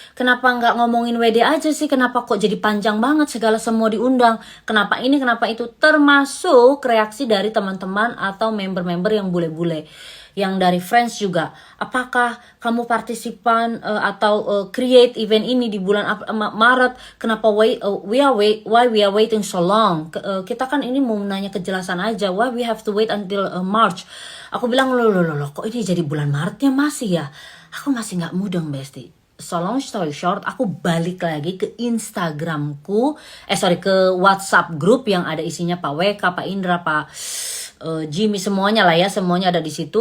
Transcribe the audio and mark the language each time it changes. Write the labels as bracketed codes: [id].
[id] Kenapa nggak ngomongin WD aja sih? Kenapa kok jadi panjang banget segala semua diundang? Kenapa ini, kenapa itu? Termasuk reaksi dari teman-teman atau member-member yang bule-bule. Yang dari Friends juga, apakah kamu partisipan atau create event ini di bulan Maret? Kenapa [en] why we are waiting so long? [id] Kita kan ini mau nanya kejelasan aja, [en] why we have to wait until March? [id] Aku bilang loh, kok ini jadi bulan Maretnya masih ya? Aku masih nggak mudeng Besti. [en] So long story short, [id] aku balik lagi ke Instagramku, ke WhatsApp grup yang ada isinya Pak WK, Pak Indra, Pak Jimmy, semuanya lah ya, semuanya ada di situ.